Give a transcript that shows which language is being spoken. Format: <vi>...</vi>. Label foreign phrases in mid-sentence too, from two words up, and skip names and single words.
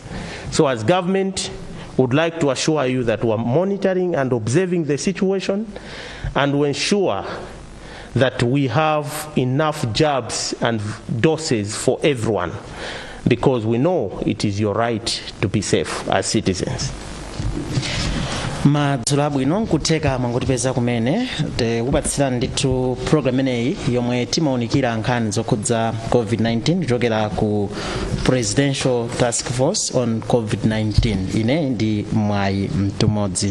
<en>So as government, we would like to assure you that we are monitoring and observing the situation, and we ensure that we have enough jabs and doses for everyone, because we know it is your right to be safe as citizens.</en> <ny>madzulo abwino nkuteka mwangotipeza kumene tikupatsirani ndithu program ineyi yomwe timaunikira nkhani zokhudza COVID-19 kuchokera ku Presidential Taskforce on COVID-19. ine ndi mwayi mtumodzi.</ny>